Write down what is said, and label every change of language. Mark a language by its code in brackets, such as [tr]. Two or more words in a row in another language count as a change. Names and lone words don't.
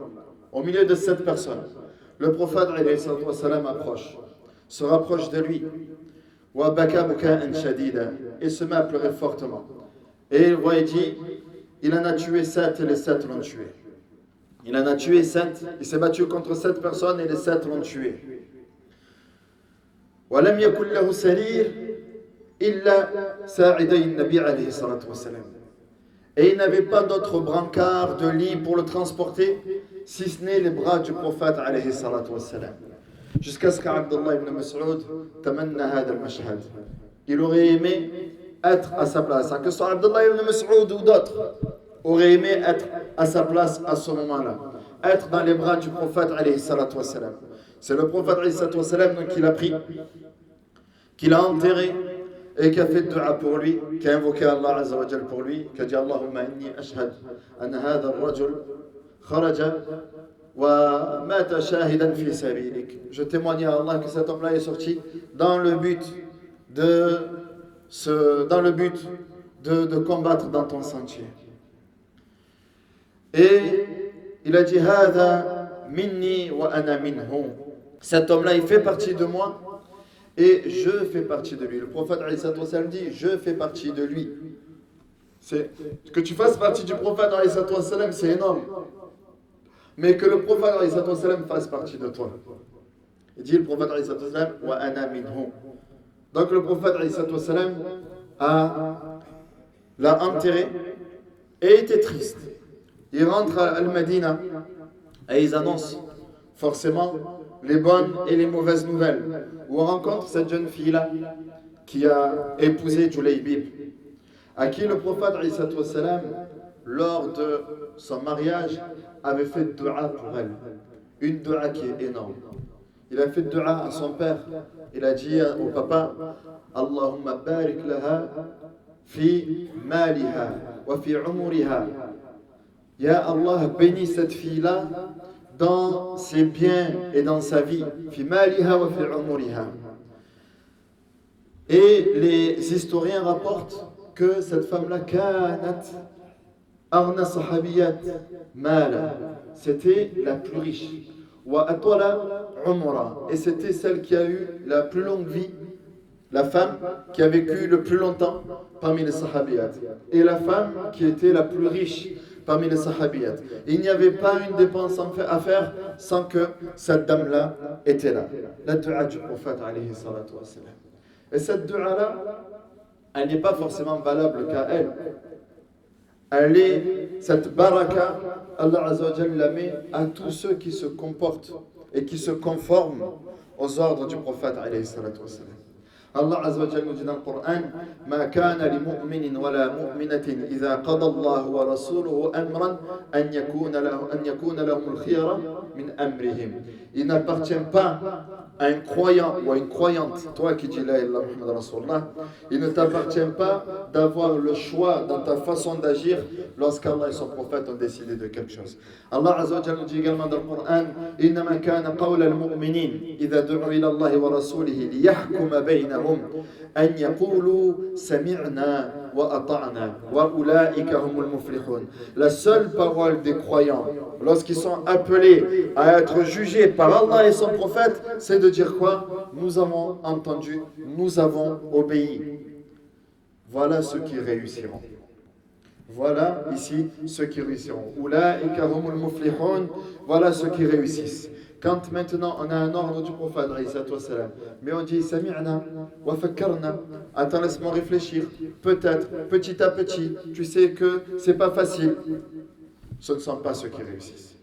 [fr] Au milieu de 7 personnes, le prophète [ar] عليه الصلاة والسلام [fr] se rapproche de lui et se met à pleurer fortement. Et il voit et dit il en a tué 7 et les 7 l'ont tué. Il en a tué 7, il s'est battu contre 7 personnes et les 7 l'ont tué. [ar] وَلَمْ يَكُنْ لَهُ سَرِيرٌ إِلَّا سَاعِدَيْ النَّبِيِّ عَلَيْهِ الصَّلَاةُ وَالسَّلَامُ. [fr] Et il n'avait pas d'autres brancards de lit pour le transporter, si ce n'est les bras du prophète [ar] عليه الصلاة والسلام. [fr] Jusqu'à ce qu'Abdullah ibn Mas'ud [ar] تمنى هذا المشهد. [fr] Il aurait aimé être à sa place, que ce soit Abdullah ibn Mas'ud ou d'autres, aurait aimé être à sa place à ce moment-là, être dans les bras du prophète [ar] عليه الصلاة والسلام. [fr] C'est le prophète [ar] عليه الصلاة والسلام [fr] qui l'a pris, qui l'a enterré et qui a fait dua pour lui, qui a invoqué [ar] الله عز وجل [fr] pour lui, qui a dit [ar] اللهم إني أشهد أن هذا الرجل خرج ومات شهيدا في سبيلك. [fr] Je témoigne à Allah que cet homme-là est sorti dans le but de combattre dans ton sentier. Et il a dit [ar] هذا مني وأنا منه. [fr] Cet homme-là, il fait partie de moi et je fais partie de lui. Le prophète [ar] عليه الصلاة والسلام [fr] dit je fais partie de lui. Que tu fasses partie du prophète [ar] عليه الصلاة والسلام, [fr] c'est énorme. Mais que le prophète [ar] عليه الصلاة والسلام [fr] fasse partie de toi. Il dit le prophète [ar] عليه الصلاة والسلام وأنا منه. [fr] Donc le prophète [ar] عليه الصلاة والسلام [fr] l'a enterré et était triste. Il rentre à Al-Madina et ils annoncent forcément les bonnes et les mauvaises nouvelles. Où on rencontre cette jeune fille-là qui a épousé Julaybib, à qui le prophète [ar] عليه الصلاة والسلام, [fr] lors de son mariage, avait fait dua pour elle. Une dua qui est énorme. Il a fait dua à son père. Il a dit au papa [ar] اللهم بارك لها في مالها وفي أمورها. يا الله, [fr] bénis cette fille-là dans ses biens et dans sa vie. [ar] في مالها وفي أمورها. [fr] Et les historiens rapportent que cette femme-là [ar] كانت أغنى الصحابيات مالا, [fr] c'était la plus riche. [ar] وأطول عمرا, [fr] et c'était celle qui a eu la plus longue vie, la femme qui a vécu le plus longtemps parmi les sahabiyat, et la femme qui était la plus riche parmi les sahabiyat. Il n'y avait pas une dépense à faire sans que cette dame-là était là. La dua du prophète [ar] عليه الصلاة والسلام. [fr] Et cette dua-là, elle n'est pas forcément valable qu'à elle. Elle est, cette baraka, [ar] الله عز وجل [fr] la met à tous ceux qui se comportent et qui se conforment aux ordres du prophète [ar] عليه الصلاة والسلام. الله عز وجل [fr] nous dit dans le Coran: [ar] ما كان لمؤمن ولا مؤمنة إذا قضى الله ورسوله أمرا أن يكون لهم الخيرة من أمرهم. [fr] Il n'appartient pas à un croyant ou à une croyante, toi qui dis [ar] لا إله إلا الله محمد رسول الله, [fr] il ne t'appartient pas d'avoir le choix dans ta façon d'agir lorsqu'Allah et son prophète ont décidé de quelque chose. [ar] الله عز وجل [fr] nous dit également dans le Coran: [ar] إنما كان قول المؤمنين إذا دعوا إلى الله ورسوله ليحكم بينهم أن يقولوا سمعنا وأطعنا وأولئك هم المفلحون. [fr] La seule parole des croyants lorsqu'ils sont appelés à être jugés par Allah et son prophète, c'est de dire quoi? Nous avons entendu, nous avons obéi. Voilà ceux qui réussiront. Voilà ici ceux qui réussiront. [ar] أولئك هم المفلحون. [fr] Voilà ceux qui réussissent. Quand maintenant on a un ordre du prophète, mais on dit [ar] سمعنا وفكرنا, [fr] attends, laisse-moi réfléchir, peut-être, petit à petit, tu sais que c'est pas facile. Ce ne sont pas ceux qui réussissent.